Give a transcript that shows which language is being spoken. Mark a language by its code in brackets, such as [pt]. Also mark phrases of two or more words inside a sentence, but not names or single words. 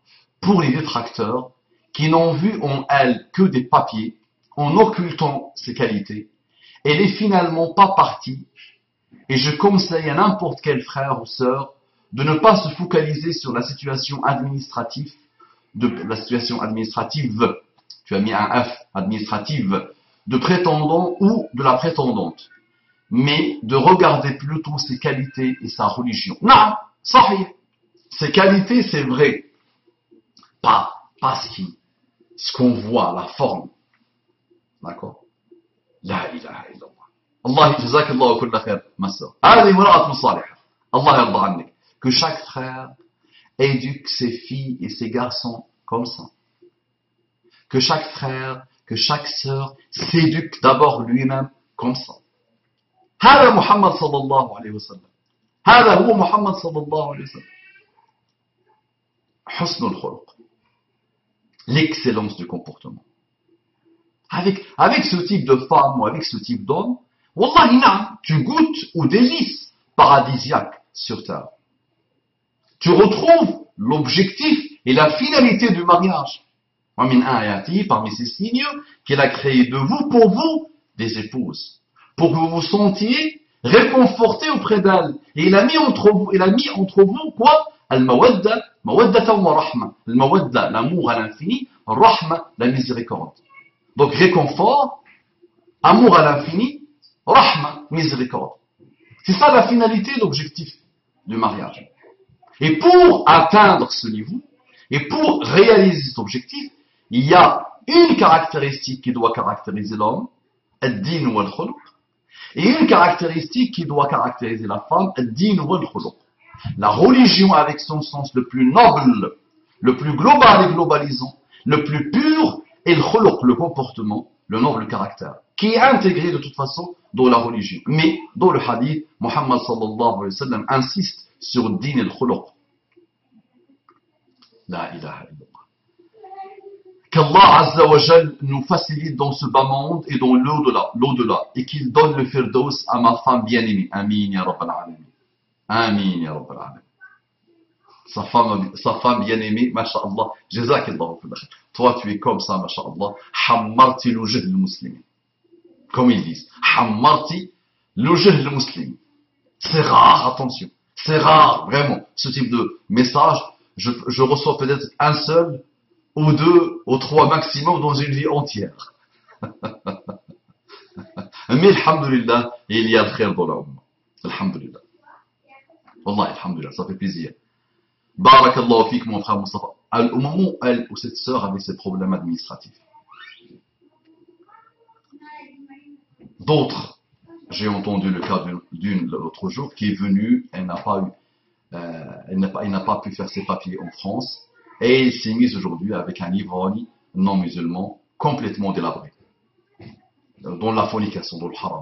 [fr] Pour les détracteurs, qui n'ont vu en elle que des papiers, en occultant ses qualités, elle est finalement pas partie, et je conseille à n'importe quel frère ou sœur de ne pas se focaliser sur la situation administrative, tu as mis un F, administrative, de prétendant ou de la prétendante, mais de regarder plutôt ses qualités et sa religion. Non, sahih. Ses qualités, c'est vrai. Pas ce qu'on voit, la forme. [ar] D'accord? لا إله إلا الله. الله جزاك الله كل خير, [fr] ma sœur. [ar] هذه امرأة صالحة. الله يرضى عنك. [fr] Que chaque frère éduque ses filles et ses garçons comme ça. Que chaque frère, que chaque sœur s'éduque d'abord lui-même comme ça. [ar] هذا محمد صلى الله عليه وسلم. هذا هو محمد صلى الله عليه وسلم. حسن الخلق. [fr] L'excellence du comportement. Avec ce type de femme ou avec ce type d'homme, [ar] والله نعم, [fr] tu goûtes aux délices paradisiaques sur terre. Tu retrouves l'objectif et la finalité du mariage. Parmi ces signes qu'il a créé de vous, pour vous, des épouses. Pour que vous vous sentiez réconfortés auprès d'elles. Et il a mis entre vous quoi? [ar] المودة، مودة ورحمة. Al-mawadda, [fr] l'amour à l'infini. Rahma, la miséricorde. Donc réconfort, amour à l'infini, rahma, miséricorde. C'est ça la finalité, l'objectif du mariage. Et pour atteindre ce niveau, et pour réaliser cet objectif, il y a une caractéristique qui doit caractériser l'homme, [ar] الدين والخلق, [fr] et une caractéristique qui doit caractériser la femme, [ar] الدين والخلق. [fr] La religion avec son sens le plus noble, le plus global et globalisant, le plus pur, et le khuluq, le comportement, le noble caractère, qui est intégré de toute façon dans la religion. Mais dans le hadith, Muhammad [ar] صلى الله عليه وسلم [fr] insiste sur din et le khuluq. [ar] لا إله إلا الله. [fr] Qu' [ar] الله عز وجل [fr] nous facilite dans ce bas monde et dans l'au-delà, et qu'il donne le firdaus à ma femme bien-aimée. [ar] آمين يا رب العالمين. آمين، يا رب العالمين. [fr] Sa femme bien-aimée, masha'Allah, [ar] جزاك الله خير. [fr] Toi, tu es comme ça, masha'Allah. [ar] حمرت وجه المسلمين. [fr] Comme ils disent. [ar] حمرت وجه المسلمين. [fr] C'est rare, attention. C'est rare, vraiment. Ce type de message, je reçois peut-être un seul, ou deux, ou trois maximum dans une vie entière. Mais, alhamdulillah, il y a de khair dans la Ummah. [ar] الحمد لله. والله، الحمد لله, [fr] ça fait plaisir. [ar] بارك الله فيك, [fr] mon frère Mustafa. Au moment où cette sœur avait ses problèmes administratifs, d'autres, j'ai entendu le cas d'une l'autre jour qui est venue, elle n'a pas pu faire ses papiers en France et elle s'est mise aujourd'hui avec un Ivrani non musulman complètement délabré dans la fornication, dans le haram.